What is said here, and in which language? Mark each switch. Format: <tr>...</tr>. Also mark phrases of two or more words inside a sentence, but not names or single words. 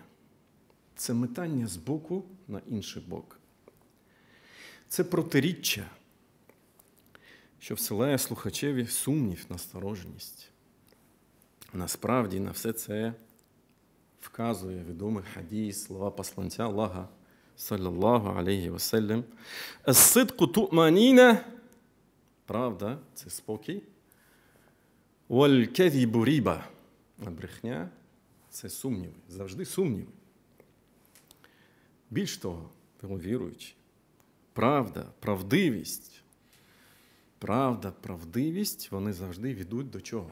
<uk>Це метання з боку на інший бок. Це протиріччя, що вселяє слухачеві сумнів, настороженість. Насправді на все це вказує відомий хадіс, слова посланця Аллаха,</uk> <ar>صلى الله عليه وسلم. «الصدق طمأنينة»</ar> <uk>– правда – це спокій.</uk> <ar>«والكذب ريبة»</ar> <uk>– а брехня – це сумніви, завжди сумніви. Більш того, тому віруючи, правда, правдивість, вони завжди ведуть до чого?</uk>